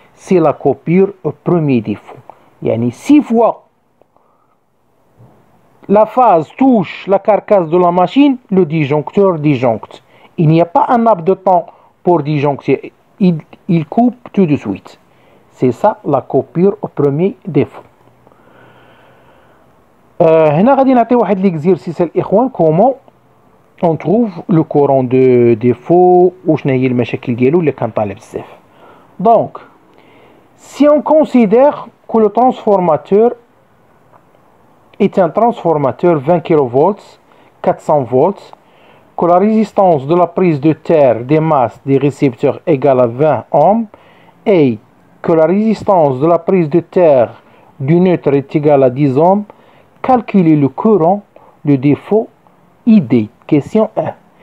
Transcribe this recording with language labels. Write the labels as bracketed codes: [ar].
[fr] C'est la coupure au premier défaut. Yani 6 fois la phase touche la carcasse de la machine, le disjoncteur disjoncte. Il n'y a pas un laps de temps pour disjoncter. Il coupe tout de suite. C'est ça la coupure au premier défaut. [ar] هنا غادي نعطي واحد ليكزيرسيس الاخوان كومون اون تروف لو كورون دو ديفو وشنا هي المشاكل ديالو اللي كنطالع بزاف. [fr] دونك si on considère que le transformateur est un transformateur 20 kV 400 volts, que la résistance de la prise de terre des masses des récepteurs égale à 20 ohms et que la résistance de la prise de terre du neutre est égale à 10 ohms, calculer le courant de défaut ID. Question 1.